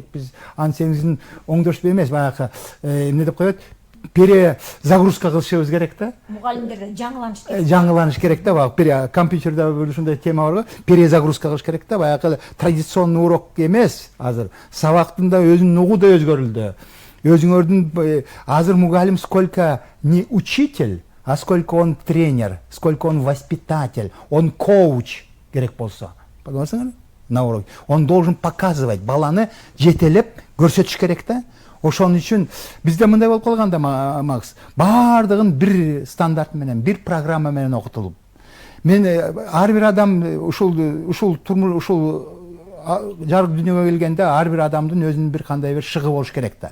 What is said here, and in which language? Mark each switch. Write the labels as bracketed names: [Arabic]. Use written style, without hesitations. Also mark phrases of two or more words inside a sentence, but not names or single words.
[Kyrgyz] Биз аң сеңизин оңдош эмес, баягы эмне деп коет, перезагрузка кылышыбыз керек да. Мугалимдерде жаңыланыш керек. Жаңыланыш керек да, баягы компьютерде ушундай тема бар го, перезагрузка кылыш керек да, баягы [Russian] традиционный урок [Kyrgyz] эмес азыр. Сабактын да өзүнүн угу да өзгөрүлдү. Өзүңөрдүн азыр мугалим [Russian] сколько не учитель, а сколько он тренер, сколько он воспитатель, он коуч [Kyrgyz] керек болсо. [Russian] Понимаете? На уроке. Он должен показывать, [Kyrgyz] баланы жетелеп көрсөтүш керек да. Ошон үчүн бизде мындай болуп калганда, Макс, баардыгын бир стандарт менен, бир программа менен окутулуп. Мен ар бир адам ушул жарык дүйнөгө келгенде ар бир адамдын өзүнүн бир кандай бир шыгы болуш керек да.